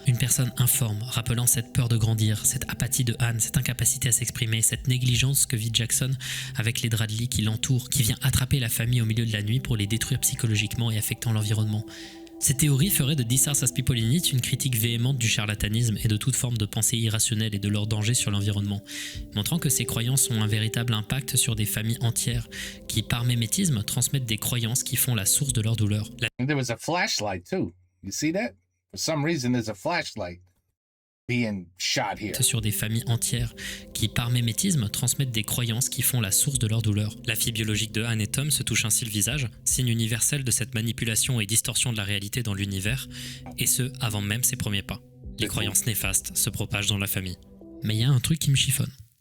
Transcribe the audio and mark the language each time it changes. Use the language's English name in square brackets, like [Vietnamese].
[French] Une personne informe, rappelant cette peur de grandir, cette apathie de Anne, cette incapacité à s'exprimer, cette négligence que vit Jackson avec les draps de lit qui l'entourent, qui vient attraper la famille au milieu de la nuit pour les détruire psychologiquement et affectant l'environnement. Cette théorie ferait de This House Has People in It une critique véhémente du charlatanisme et de toute forme de pensée irrationnelle et de leur danger sur l'environnement, montrant que ces croyances ont un véritable impact sur des familles entières qui, par mimétisme, transmettent des croyances qui font la source de leur douleur. [English] And there was a flashlight too. You see that? For some reason, there's a flashlight being shot here. [French] Sur des familles entières qui, par mimétisme, transmettent des croyances qui font la source de leur douleur. La fille biologique de Anne et Tom se touche ainsi le visage, signe universel de cette manipulation et distorsion de la réalité dans l'univers, et ce, avant même ses premiers pas. Les croyances néfastes se propagent dans la famille. Mais il y a un truc qui me chiffonne.